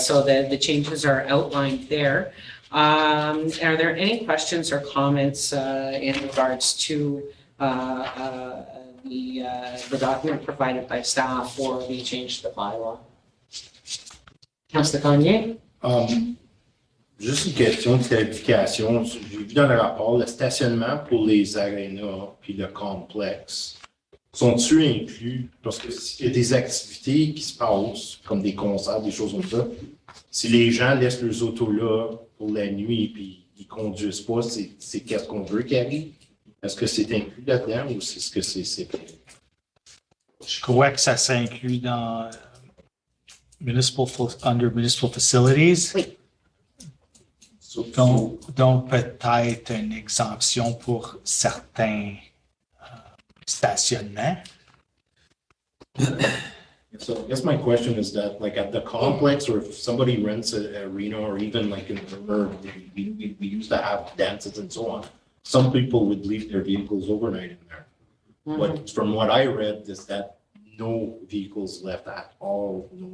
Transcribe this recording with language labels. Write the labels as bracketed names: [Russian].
[English] So the changes are outlined there. Are there any questions or comments in regards to the document provided by staff or the change to the bylaw? Councillor Gagné? [French] Juste une question de clarification. J'ai vu dans le rapport le stationnement pour les arénas puis le complexe. Sont-ils inclus? Parce qu'il y a des activités qui se passent, comme des concerts, des choses comme ça. Si les gens laissent leurs autos là pour la nuit puis ils conduisent pas, c'est qu'est-ce qu'on veut qu'il arrive? Est-ce que c'est inclus là-dedans ou est-ce que c'est... Je crois que ça s'inclut dans [English] under municipal facilities. [French] Oui. Donc peut-être une exemption pour certains stationnements. [English] So I guess my question is that, like at the complex, or if somebody rents an arena, or even like in the river, we used to have dances and so on. Some people would leave their vehicles overnight in there. But from what I read, is that no vehicles left at all.